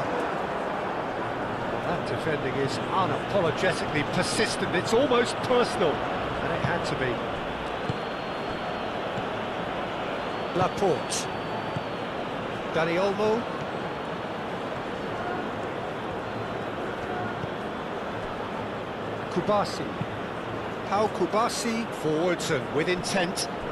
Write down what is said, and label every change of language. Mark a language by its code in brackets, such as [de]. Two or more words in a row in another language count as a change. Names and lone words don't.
[en] That defending is unapologetically persistent. It's almost personal, and it had to be. Laporte. Dani Olmo. Kubasi. Pau Kubasi forwards and with intent.